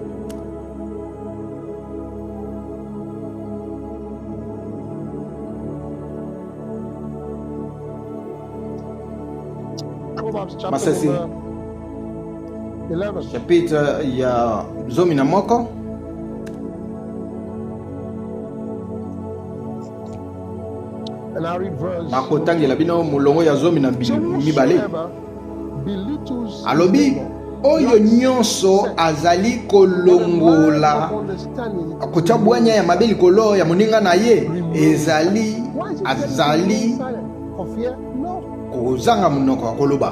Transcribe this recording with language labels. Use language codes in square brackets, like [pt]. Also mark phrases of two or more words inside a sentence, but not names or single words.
[ln] Masese. 11. Chapitre ya zomi na moko. [en] And I read verse. [ln] Nakotangela bino mulongo ya zomi na mibale. Alobi oyo nyonso azali kolongola kotia bwanya ya mabe likolo ya moninga na ye azali kozanga monoko ya koloba.